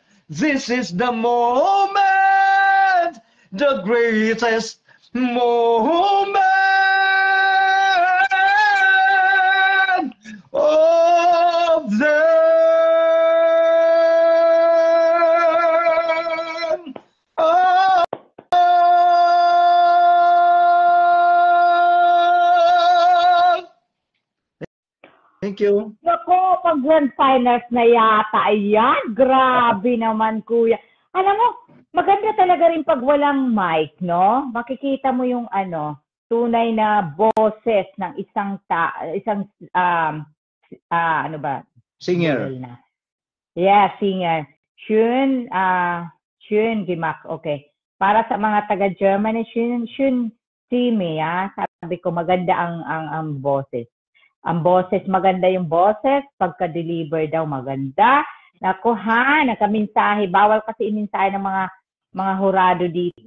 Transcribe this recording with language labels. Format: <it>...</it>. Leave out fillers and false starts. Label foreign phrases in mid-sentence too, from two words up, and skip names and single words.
<en>This is the moment, the greatest moment of them. Thank you.</en> <tl>Naku, pag grand finals na yata, ayan, grabe naman kuya. Alam mo, maganda talaga rin pag walang mic, no? Makikita mo yung tunay na boses ng isang Singer. Yeah, singer.</tl> <de>Schön gemacht.</de> <tl>Okay. Para sa mga taga-Germany,</tl> <de>schön Simi,</de> <tl>sabi ko maganda ang boses. Ang boses, maganda yung boses. Pagka-deliver daw, maganda. Naku nakaminsahe. Bawal kasi iminsahe ng mga hurado dito.</tl>